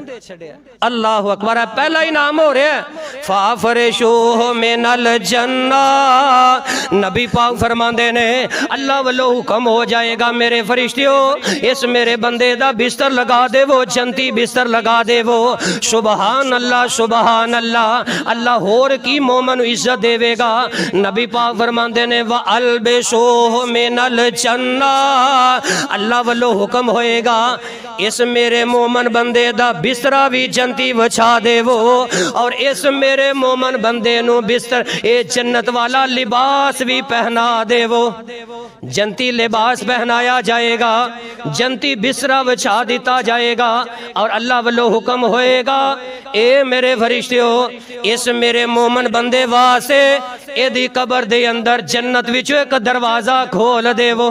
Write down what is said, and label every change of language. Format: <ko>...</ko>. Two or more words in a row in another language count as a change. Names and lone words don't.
<ar>الله أكبر.</ar> <pa>پہلا انعام ہو رہا ہے</pa> <ar>فافرشوه من الجنة.</ar> <pa>نبی پاک فرماندے نے اللہ ولوں حکم ہو جائے گا میرے فرشتیوں اس میرے بندے دا بستر لگا دے، وہ جنتی بستر لگا دے وہ.</pa> <ar>سبحان الله سبحان الله.</ar> <pa>اللہ ہور کی مومن عزت دیوے گا۔ نبی پاک فرماندے نے</pa> <ar>و البسوه من الجنة,</ar> <pa>اللہ ولوں حکم ہوئے گا اس میرے مومن بندے دا بسترا بھی جنتی وچھا دیوو اور اس میرے مومن بندے نو بستر اے جنت والا لباس بھی پہنا دیوو. جنتی لباس پہنایا جائے گا، جنتی بسترا وچھا دتا جائے گا اور اللہ ولوں حکم ہوئے گا اے میرے فرشتیوں اس میرے مومن بندے واسطے ایدی قبر دے اندر جنت وچوں اک دروازہ کھول دیوو.</pa>